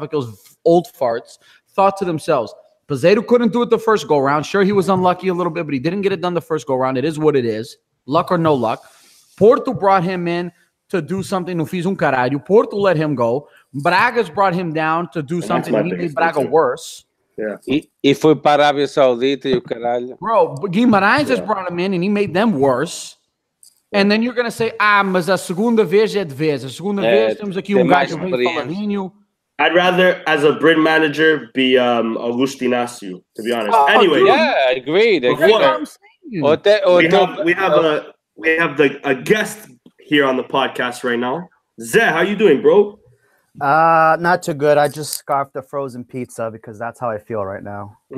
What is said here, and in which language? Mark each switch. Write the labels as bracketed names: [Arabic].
[English] Like those old farts thought to themselves, Peseiro couldn't do it the first go round. Sure, he was unlucky a little bit, but he didn't get it done the first go round. It is what it is. Luck or no luck. Porto brought him in to do something. [Portuguese] No fiz caralho. [English] Porto let him go. Braga's brought him down to do something. He made Braga worse. Yeah. [Portuguese] E foi para a Arábia Saudita e o caralho. [English] Bro, Guimarães has brought him in and he made them worse. And then you're going to say, [Portuguese] mas a segunda vez é de vez. A segunda vez temos aqui gajo falarinho. [English] I'd rather, as a Brit manager, be Augusto Inácio, to be honest. Anyway. Yeah, agreed. We have a guest here on the podcast right now. Zé, how you doing, bro? Not too good. I just scarfed a frozen pizza because that's how I feel right now.